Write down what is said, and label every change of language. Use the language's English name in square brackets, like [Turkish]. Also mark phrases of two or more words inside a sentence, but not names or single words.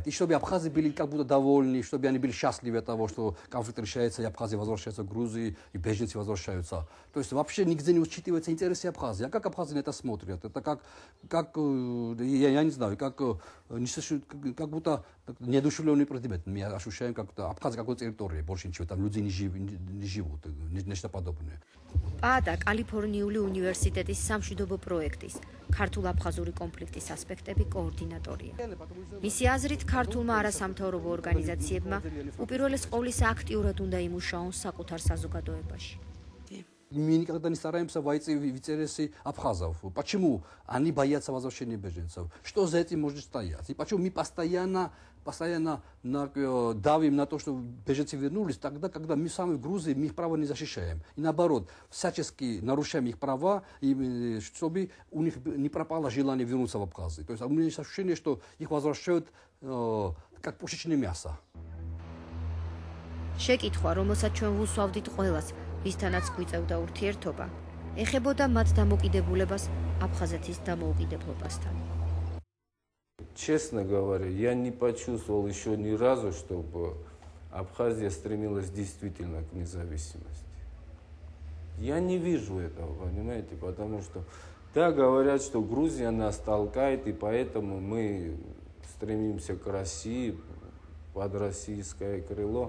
[Russian] И чтобы абхазы были как будто довольны, чтобы они были счастливы от того, что конфликт решается, и Абхазия возвращается в Грузию, и беженцы возвращаются. То есть вообще нигде не учитываются интересы Абхазии. А как абхазы на это смотрят? Это как я не знаю, как будто неодушевленный предмет. Мы ощущаем, как Абхазия какой-то территории, больше ничего. Там люди не живут, нечто подобное. [Georgian] პაატა კალიფორნიული უნივერსიტეტის სამშვიდობო პროექტის ქართულ-აფხაზური კონფლიქტის ასპექტები координаტორია. მისი აზრით, ქართულმა არასამთავრობო ორგანიზაციებმა უპირველეს ყოვლისა აქტიურად უნდა იმუშაონ საკუთარ საზოგადოებაში. [Russian] Мы никогда не стараемся войти в интересы абхазов. Почему они боятся возвращения беженцев? Что за этим может стоять? И почему мы постоянно давим на то, что беженцы вернулись, тогда, когда мы сами в Грузии мы их права не защищаем. И наоборот, всячески нарушаем их права, чтобы у них не пропало желание вернуться в Абхазию. То есть у меня есть ощущение, что их возвращают как пушечное мясо. [Georgian] შეკითხვა, რომელსაც ჩვენ ვუსვავდით ყველას, ვისთანაც გვიწევდა ურთიერთობა, ეხებოდა მათ დამოკიდებულებას აფხაზეთის დამოუკიდებლობასთან. [Russian] Честно говоря, я не почувствовал еще ни разу, чтобы Абхазия стремилась действительно к независимости. Я не вижу этого, понимаете, потому что да, говорят, что Грузия нас толкает, и поэтому мы стремимся к России, под российское крыло.